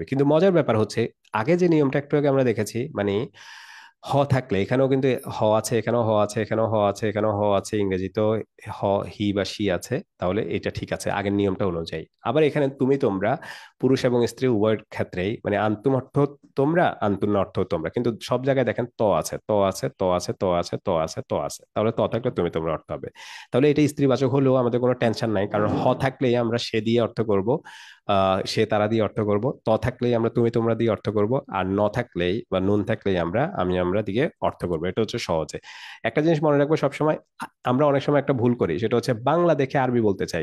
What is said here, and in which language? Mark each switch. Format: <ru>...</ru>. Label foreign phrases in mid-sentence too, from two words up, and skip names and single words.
<bn>কিন্তু মজার ব্যাপার হচ্ছে, আগে যে নিয়মটা একটু আগে আমরা দেখেছি, মানে হ থাকলে এখানেও কিন্তু হ আছে, এখানেও হ আছে, এখানেও হ আছে, এখানেও হ আছে, ইংরেজি তো হ, হি বা সি আছে। তাহলে এটা ঠিক আছে আগের নিয়মটা অনুযায়ী। আবার এখানে তুমি তোমরা পুরুষ এবং স্ত্রী উভয়ের ক্ষেত্রেই, মানে আন্তুম অর্থ তোমরা, আন্তুন অর্থ তোমরা, কিন্তু সব জায়গায় দেখেন ত আছে, ত আছে, ত আছে, ত আছে, ত আছে, ত আছে। তাহলে ত থাকলে তুমি তোমরা অর্থ হবে। তাহলে এটা স্ত্রীবাচক হলেও আমাদের কোনো টেনশন নাই, কারণ হ থাকলেই আমরা সে দিয়ে অর্থ করব, সে তারা দিয়ে অর্থ করব। ত থাকলেই আমরা তুমি তোমরা দিয়ে অর্থ করব। আর ন থাকলেই বা নুন থাকলেই আমরা আমি আমরা দিয়ে অর্থ করব। এটা হচ্ছে সহজে। একটা জিনিস মনে রাখবো সবসময়, আমরা অনেক সময় একটা ভুল করি, সেটা হচ্ছে বাংলা দেখে আরবি বলতে চাই।</bn>